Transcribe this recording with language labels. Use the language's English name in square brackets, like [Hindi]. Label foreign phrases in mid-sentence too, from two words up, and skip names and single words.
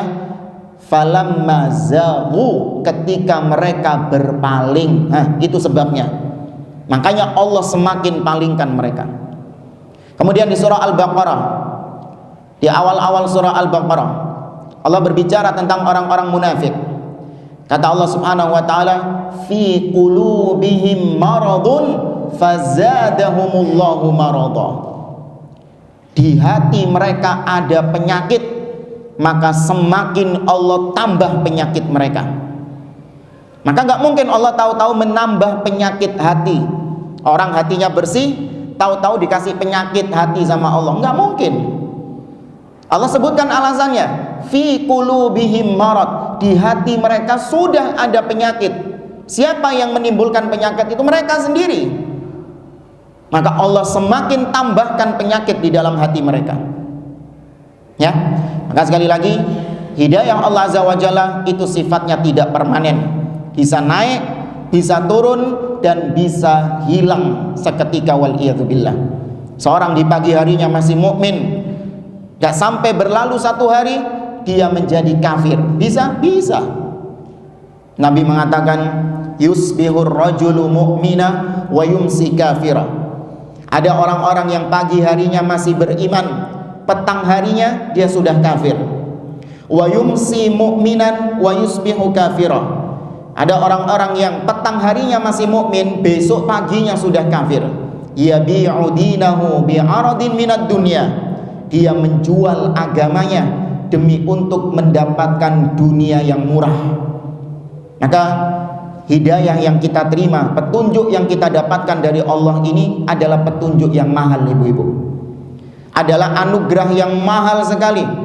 [Arabic] فلما زاغوا, [Indonesian] ketika mereka berpaling. Nah, itu sebabnya. Makanya Allah semakin palingkan mereka. Kemudian di surah Al-Baqarah, di awal-awal surah Al-Baqarah, Allah berbicara tentang orang-orang munafik. [Arabic] Kata Allah سبحانه وتعالى في قلوبهم مرض فزادهم الله مرضا. [Indonesian] Di hati mereka ada penyakit, maka semakin Allah tambah penyakit mereka. Maka nggak mungkin Allah tahu-tahu menambah penyakit hati. Orang hatinya bersih, tahu-tahu dikasih penyakit hati sama Allah. Nggak mungkin. Allah sebutkan alasannya, [Arabic] في قلوبهم مرض, [Indonesian] di hati mereka sudah ada penyakit. Siapa yang menimbulkan penyakit itu? Mereka sendiri. Maka Allah semakin tambahkan penyakit di dalam hati mereka. Ya, maka sekali lagi, hidayah Allah [Arabic] عز وجل [Indonesian] itu sifatnya tidak permanen, bisa naik, bisa turun, dan bisa hilang seketika, wal'iyadzubillah. Seorang di pagi harinya masih mukmin, gak sampai berlalu satu hari dia menjadi kafir. Bisa? Bisa. Nabi mengatakan, [Arabic] يصبح الرجل مؤمنا ويمسي كافرا. [Indonesian] Ada orang-orang yang pagi harinya masih beriman, petang harinya dia sudah kafir. [Arabic] ويمسي مؤمنا ويصبح كافرا. [Indonesian] Ada orang-orang yang petang harinya masih mukmin, besok paginya sudah kafir. [Arabic] يبيع دينه بعرض من الدنيا. [Indonesian] Dia menjual agamanya demi untuk mendapatkan dunia yang murah. Maka hidayah yang kita terima, petunjuk yang kita dapatkan dari Allah ini adalah petunjuk yang mahal, ibu-ibu. Adalah anugerah yang mahal sekali.